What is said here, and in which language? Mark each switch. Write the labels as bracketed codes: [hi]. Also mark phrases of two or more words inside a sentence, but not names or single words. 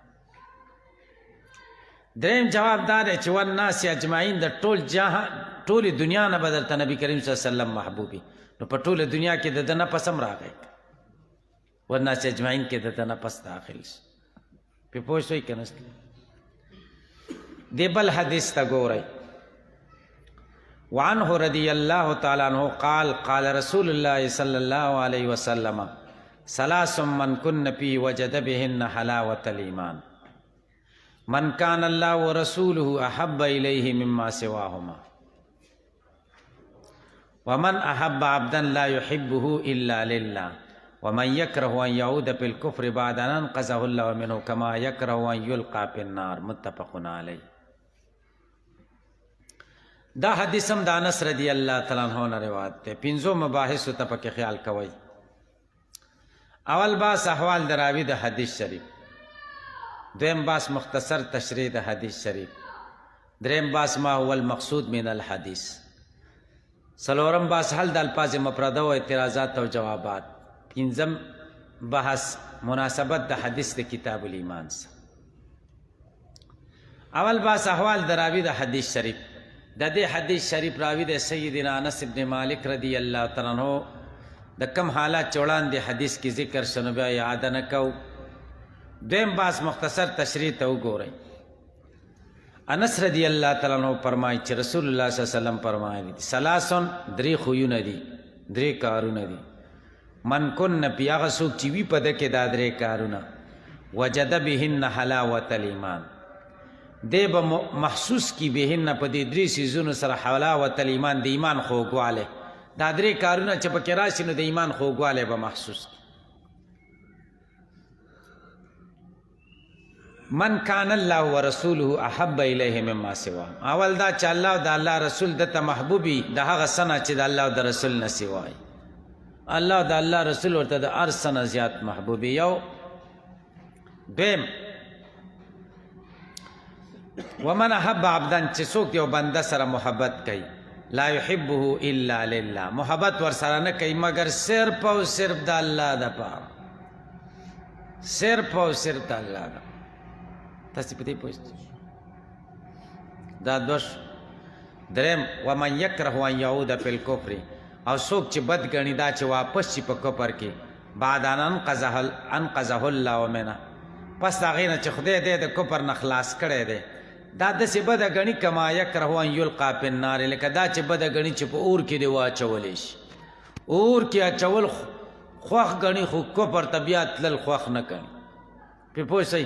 [ps] دریم جواب دا دی چې [ar] والناس اجمعین، [ps] د ټولې دنیا نه به درته نبي کریم [ar] صلی الله علیه وسلم [ps] محبوبي. نو په ټوله دنیا کې د ده نفس هم راغی، [ar] والناس اجمعین [ps] کې د ده نفس داخل شي. پې پوه شوئ که نه؟ دې بل حدیث ته ګورئ. [ar] وعنه رضی الله تعالی عنہ قال قال رسول الله صلی الله علیه وسلم ثلاث من کن فی وجد بهن حلاوة الایمان من کان الله ورسوله احب الیه مما سواهما ومن احب عبدا لا يحبه الا لله ومن يكره ان يعود في الكفر بعد ان انقذه الله منه كما يكره ان يلقى في النار. متفق علیه. [ps] دا حدیث هم د انس [ar] رضی الله تعالی عنہ [ps] نه روایت دی. پنځو مباحثو ته پکې خیال کوئ. اول باس احوال د راوي د حدیث شریف، دویم باس مختصر تشریح د حدیث شریف، دریم باس [ar] ما هو المقصود من الحدیث، [ps] څلورم باس حل د الفاظ مفرده و اعتراضات او جوابات، پنځم بحث مناسبت د حدیث د کتاب الایمان سره. اول باس احوال د راوي د حدیث شریف. د دې حدیث شریف راوي د سیدنا انس ابن مالک [ar] رضی الله تعالی عنہ [ps] د کم حالات چې وړاندې حدیث کې ذکر شنو بیا یاد نه کوو. دویم باس مختصر تشریح ته وګورئ. انس [ar] رضی الله تعالی عنہ [ps] فرمایي چې رسول الله [ar] صلی الله علیه وسلم [ps] فرمایي ثلاثن درې خویونه دي، درې کارونه دي، [ar] من کن [ps] پی هغه څوک چې وي په ده کې دا درې کارونه، [ar] وجد بهن حلاوة الایمان، [ps] دی به محسوس کی بهن په دې درې څیزونو سره [ar] حلاوة الایمان، [ps] د ایمان خوږوالی. دا درې کارونه چې پکې راشي نو د ایمان خوږوالی به محسوس کی. [ar] من کان الله ورسوله احب الیه مما سوا، [ps] اول دا چې الله او د الله رسول دته محبوبي د هغه څه نه چې د الله او د رسول نه سوای. الله او د الله رسول ورته د هر څه نه زیات محبوبي. یو دویم [ar] ومن احب عبدا، [ps] چې څوک یو بنده سره محبت کوي، [ar] لا يحبه الا لله، [ps] محبت ور سره نه کوي مگر صرف او صرف د الله دپاره، صرف او صرف د الله دپاره. تاسې په دې پوه دا دوش. دریم [ar] ومن یکره ان یعود فی الکفر، [ps] او څوک چې بد ګڼي دا چې واپس شي په کفر کې، [ar] بعد ان انقذه الله منه، [ps] پس د هغې نه چې خدای دی د کفر نه خلاص کړی دی. دا داسې بده ګڼي [ar] کما یکره ان یلقا فی النار، [ps] لکه دا چې بده ګڼي چې په اور کې دی واچولی شي. اور کې اچول خوښ ګڼي خو کفر ته بیا تلل خوښ نه ګڼي. پرې پوه شئ.